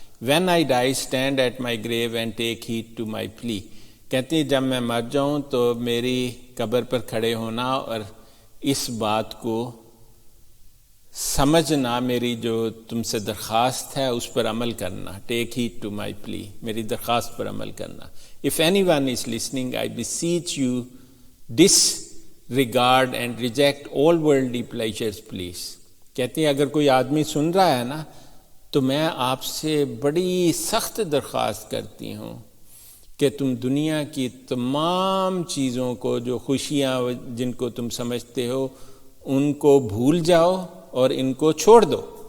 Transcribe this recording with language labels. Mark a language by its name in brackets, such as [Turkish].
[English] When I die stand at my grave and take heed to my plea. [Urdu] کہتی جب میں مر جاؤں تو میری قبر پر کھڑے ہونا اور اس بات کو سمجھنا، میری جو تم سے درخواست ہے اس پر عمل کرنا. [English] take heed to my plea, [Urdu] میری درخواست پر عمل کرنا. [English] If anyone is listening I beseech you disregard and reject all worldly pleasures please. [Urdu] کہتی ہے اگر کوئی آدمی سن رہا ہے نا تو میں آپ سے بڑی سخت درخواست کرتی ہوں کہ تم دنیا کی تمام چیزوں کو، جو خوشیاں جن کو تم سمجھتے ہو، ان کو بھول جاؤ اور ان کو چھوڑ دو.